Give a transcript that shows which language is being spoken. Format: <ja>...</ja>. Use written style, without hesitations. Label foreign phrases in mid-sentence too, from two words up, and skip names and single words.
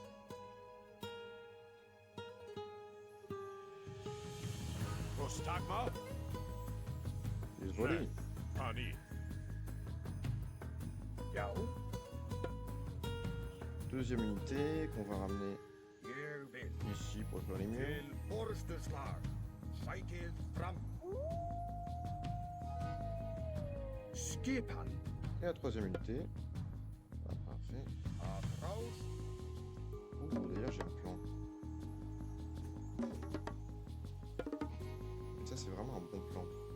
<el>Prostagma.</el> <fr>Désolé.</fr> <is>Ani. Já.</is> <fr>Deuxième unité qu'on va ramener</fr> <is>Ég vil.</is> <fr>ici pour faire les murs.</fr> <is>Til orrustu slag. Sækið fram. Skipan.</is> <fr>Et la troisième unité. Ah, parfait.</fr> <es>Atrás.</es> <fr>Ouh, d'ailleurs, j'ai un plan. Ça, c'est vraiment un bon plan.</fr>